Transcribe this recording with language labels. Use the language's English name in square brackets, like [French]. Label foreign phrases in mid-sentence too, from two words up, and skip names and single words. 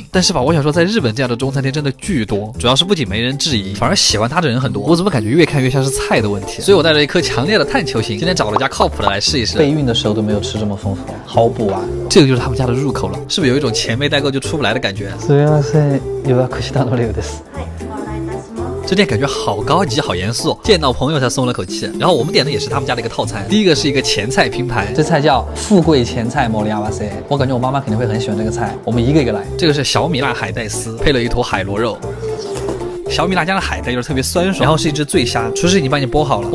[Chinese] 但是吧，我想说在日本这样的中餐厅真的巨多，主要是不仅没人质疑，反而喜欢它的人很多。我怎么感觉越看越像是菜的问题？所以我带着一颗强烈的探求心，今天找了家靠谱的来试一试。备孕的时候都没有吃这么丰富，好补啊！这个就是他们家的入口了，是不是有一种钱没带够就出不来的感觉？ [Japanese] すみません、予約したのです。 [Chinese] 这店感觉好高级好严肃，见到朋友才松了口气。然后我们点的也是他们家的一个套餐，第一个是一个前菜拼盘，这菜叫富贵前菜莫里亚瓦塞，我感觉我妈妈肯定会很喜欢这个菜，我们一个一个来。这个是小米辣海带丝，配了一坨海螺肉。小米辣酱的海带就是特别酸爽，然后是一只醉虾，厨师已经帮你剥好了。